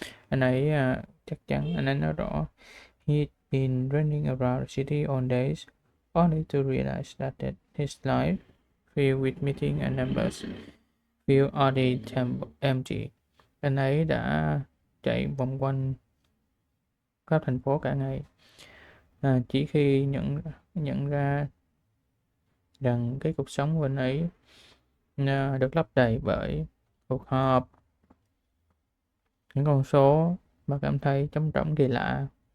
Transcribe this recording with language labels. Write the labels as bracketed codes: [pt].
[vi] Anh ấy chắc chắn, anh ấy nói rõ. [en] He'd been running around the city all days, only to realize that his life, filled with meetings and numbers, felt oddly empty. [vi] Anh ấy đã chạy vòng quanh khắp thành phố cả ngày, chỉ khi nhận ra rằng cái cuộc sống của anh ấy được lấp đầy bởi cuộc họp, những con số mà cảm thấy trống rỗng kỳ lạ.